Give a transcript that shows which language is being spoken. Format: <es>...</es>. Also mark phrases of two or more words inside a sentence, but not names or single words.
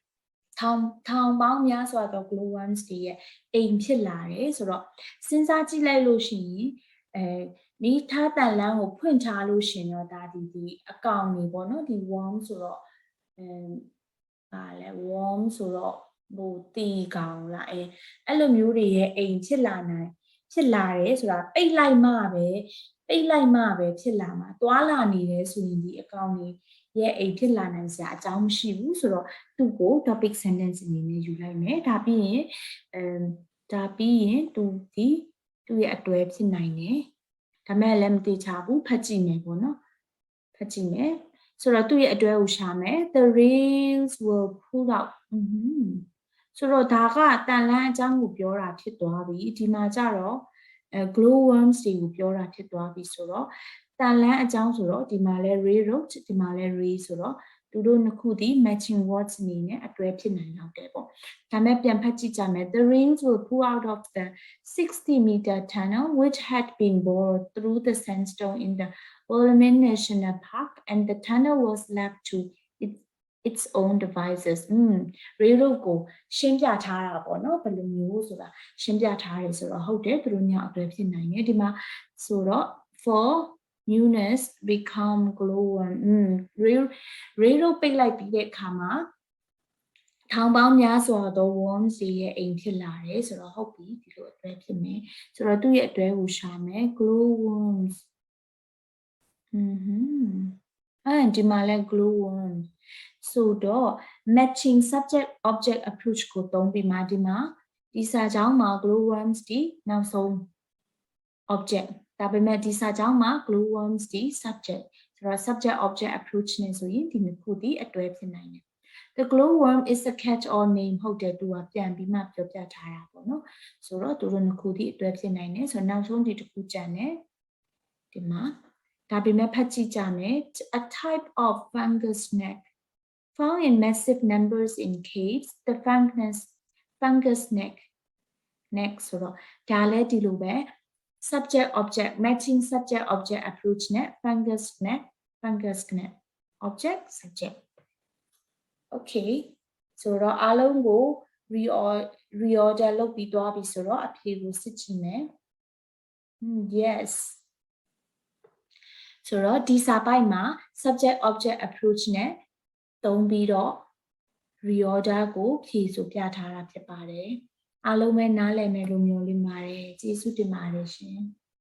<my>ထောင်ပေါင်းများစွာသော glowworms တွေရဲ့အိမ်ဖြစ်လာတယ်ဆိုတော့စဉ်းစားကြည့်လိုက်လို့ရှိရင်မီးထားတန်လန်းကိုဖွင့်ထားလို့ရှိရင်တော့ဒါဒီအကောင်တွေပေါ့နော်ဒီ worm ဆိုတော့ဘာလဲ worm ဆိုတော့ဟိုတီကောင်လားအဲ့လိုမျိုးတွေရဲ့အိမ်ဖြစ်လာတယ်ဆိုတာ ပိတ်လိုက်မှပဲဖြစ်လာမှာတွာလာနေတယ်ဆိုရင်ဒီအကောင်တွေရဲ့အိမ်ဖြစ်လာနိုင်စရာအကြောင်းမရှိဘူးဆိုတော့သူ့ကို</my> <en>topic sentence</en> <my>အနေနဲ့ယူလိုက်မယ် ဒါပြီးရင်သူရဲ့အတွဲဖြစ်နိုင်တယ်ဒါမဲ့လည်းမတိချဘူးဖတ်ကြည့်မယ်ပေါ့နော်ဖတ်ကြည့်မယ်ဆိုတော့သူ့ရဲ့အတွဲကိုရှာမယ်</my> <en>The rails will pull out</en> <my>ဆိုတော့ဒါကတန်လန်းအကြောင်းကိုပြောတာဖြစ်သွားပြီဒီမှာကြတော့glowworms တွေကိုပြောတာဖြစ်သွားပြီဆိုတော့တန်လန်းအကြောင်းဆိုတော့ဒီမှာလဲ railroad ဒီမှာလဲ rail ဆိုတော့သူတို့နှစ်ခုဒီ</my> <en>matching words</en> <my>အနေနဲ့အတွဲဖြစ်နိုင်တော့တယ်ပေါ့ဒါမဲ့ပြန်ဖတ်ကြည့်ကြမယ်</my> <en>The rails will pull out of the 60-meter tunnel which had been bored through the sandstone in the Burmese National Park and the tunnel was left to its own devices railroad</en> <my>ကိုရှင်းပြထားတာပေါ့နော်ဘယ်လိုမျိုးဆိုတာရှင်းပြထားတယ်ဆိုတော့ဟုတ်တယ်သူတို့ညအတွဲဖြစ်နိုင်တယ်ဒီမှာဆိုတော့</my> <en>for newness become glowworm railroad</en> <my>ပိတ်လိုက်ပြီးတဲ့အခါမှာ ထောင်ပေါင်းများစွာသော worms တွေရဲ့အိမ်ဖြစ်လာတယ်ဆိုတော့ဟုတ်ပြီဒီလိုအတွဲဖြစ်မယ်ဆိုတော့သူ့ရဲ့အတွဲကိုရှာမယ် glowworms ဒီမှာလဲ glowworms ဆိုတော့</my> <en>matching subject object approach</en> <my>ကိုသုံးပြီးမှဒီစာကြောင်းမှာ glowworms ဒီနောက်ဆုံး object ဒါပေမဲ့ဒီစာကြောင်းမှာ glowworms ဒီ subject ဆိုတော့</my> <en>subject object approach</en> <my>နဲ့ဆိုရင်ဒီနှစ်ခုဒီအတွဲဖြစ်နိုင်တယ်</my> <en>The glowworm is a catch-all name</en> <my>ဟုတ်တယ်သူကပြန်ပြီးမှပြောပြထားတာပေါ့နော်ဆိုတော့သူတို့နှစ်ခုဒီအတွဲဖြစ်နိုင်တယ် ဆိုတော့နောက်ဆုံးဒီတစ်ခုကျန်တယ်ဒီမှာဒါပေမဲ့ဖတ်ကြည့်ကြမယ်</my> <en>A type of fungus neck found in massive numbers in caves the fungus neck</en> <my>ဆိုတော့ဒါလည်းဒီလိုပဲ</my> <en>subject object matching subject object approach</en> <my>နဲ့</my> <en>fungus neck object subject okay</en> <my>ဆိုတော့အားလုံးကို reorder လုပ်ပြီးသွားပြီဆိုတော့အဖြေကိုစစ်ကြည့်မယ် Yes ဆိုတော့ဒီစာပိုက်မှာ</my> <en>subject object approach</en> <my>နဲ့သုံးပြီးတော့ reorder ကိုဖြည့်ဆိုပြထားတာဖြစ်ပါတယ်အားလုံးပဲနားလည်မယ်လို့မျှော်လင့်ပါတယ်ကျေးဇူးတင်ပါတယ်ရှင်</my>